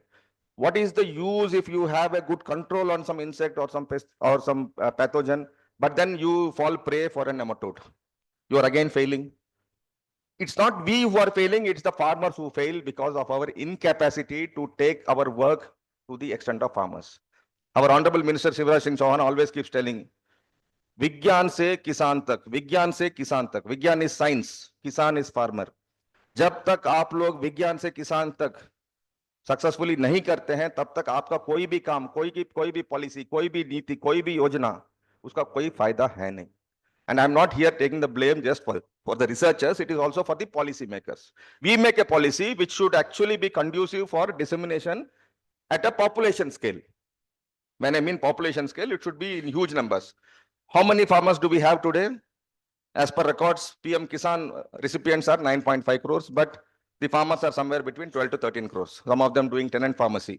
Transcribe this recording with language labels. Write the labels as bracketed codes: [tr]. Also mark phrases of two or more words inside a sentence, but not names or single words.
[en] What is the use if you have a good control on some insect or some pest or some pathogen, but then you fall prey for a nematode? You are again failing. It's not we who are failing, it's the farmers who fail because of our incapacity to take our work to the extent of farmers. Our Honorable Minister Shivraj Singh Chauhan always keeps telling, [hi] विज्ञान से किसान तक, विज्ञान से किसान तक. [en] Vigyan is science, kisan is farmer. [hi] जब तक आप लोग विज्ञान से किसान तक सक्सेसफुली नहीं करते हैं, तब तक आपका कोई भी काम, कोई भी पॉलिसी, कोई भी नीति, कोई भी योजना, उसका कोई फायदा है नहीं. [en] And I'm not here taking the blame just for the researchers, it is also for the policy makers. We make a policy which should actually be conducive for dissemination at a population scale. When I mean population scale, it should be in huge numbers. How many farmers do we have today? As per records, PM Kisan recipients are 9.5 crores, but the farmers are somewhere between 12 to 13 crores, some of them doing tenant pharmacy.